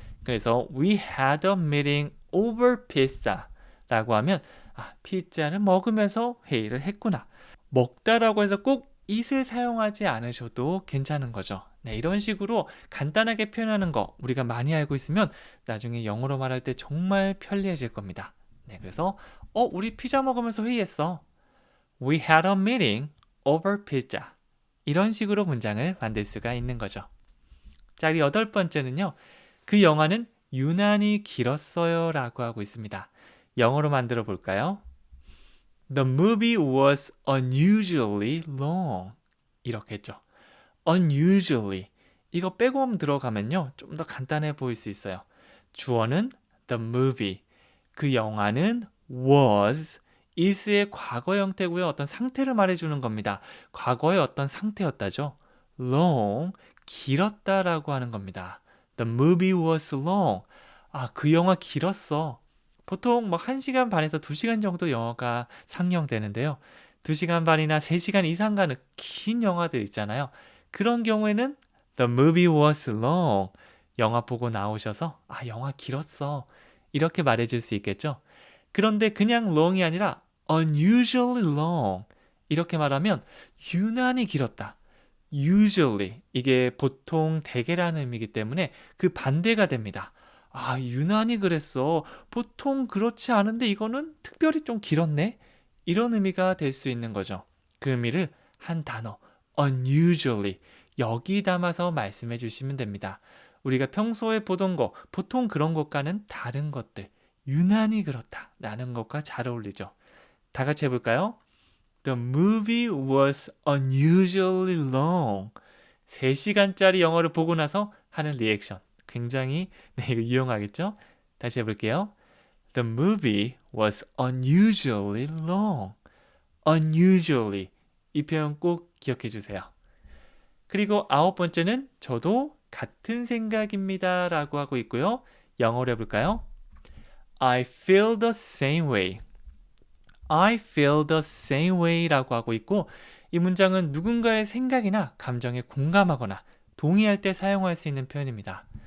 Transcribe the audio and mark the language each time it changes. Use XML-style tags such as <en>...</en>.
<ko>그래서</ko> <en>we had a meeting over pizza</en> <ko>라고 하면 피자를 먹으면서 회의를 했구나. 먹다라고 해서 꼭 it을 사용하지 않으셔도 괜찮은 거죠. 네, 이런 식으로 간단하게 표현하는 거 우리가 많이 알고 있으면 나중에 영어로 말할 때 정말 편리해질 겁니다. 네, 그래서 우리 피자 먹으면서 회의했어.</ko> <en>We had a meeting over pizza.</en> <ko>이런 식으로 문장을 만들 수가 있는 거죠. 자, 그리고 8번째는요. 그 영화는 유난히 길었어요 라고 하고 있습니다. 영어로 만들어 볼까요?</ko> <en>The movie was unusually long.</en> <ko>이렇게 했죠. unusually. 이거 빼고 들어가면요. 좀 더 간단해 보일 수 있어요. 주어는 the movie. 그 영화는 was. is의 과거 형태고요. 어떤 상태를 말해주는 겁니다. 과거의 어떤 상태였다죠.</ko> <en>long.</en> <ko>길었다라고 하는 겁니다.</ko> <en>The movie was long.</en> <ko>그 영화 길었어. 보통 막 1시간 반에서 2시간 정도 영화가 상영되는데요. 2시간 반이나 3시간 이상 가는 긴 영화들 있잖아요. 그런 경우에는</ko> <en>The movie was long.</en> <ko>영화 보고 나오셔서 영화 길었어. 이렇게 말해줄 수 있겠죠. 그런데 그냥 long이 아니라 unusually long. 이렇게 말하면 유난히 길었다. usually 이게 보통 대개라는 의미이기 때문에 그 반대가 됩니다. 유난히 그랬어. 보통 그렇지 않은데 이거는 특별히 좀 길었네. 이런 의미가 될 수 있는 거죠. 그 의미를 한 단어 unusually 여기 담아서 말씀해 주시면 됩니다. 우리가 평소에 보던 거 보통 그런 것과는 다른 것들 유난히 그렇다라는 것과 잘 어울리죠. 다 같이 해볼까요?</ko> <en>The movie was unusually long.</en> <ko>3시간짜리 영화를 보고 나서 하는 리액션. 굉장히 이거 유용하겠죠? 다시 해볼게요.</ko> <en>The movie was unusually long. unusually.</en> <ko>이 표현 꼭 기억해 주세요. 그리고 9번째는 저도 같은 생각입니다 라고 하고 있고요. 영어로 해볼까요?</ko> <en>I feel the same way. I feel the same way</en> <ko>라고 하고 있고 이 문장은 누군가의 생각이나 감정에 공감하거나 동의할 때 사용할 수 있는 표현입니다.</ko>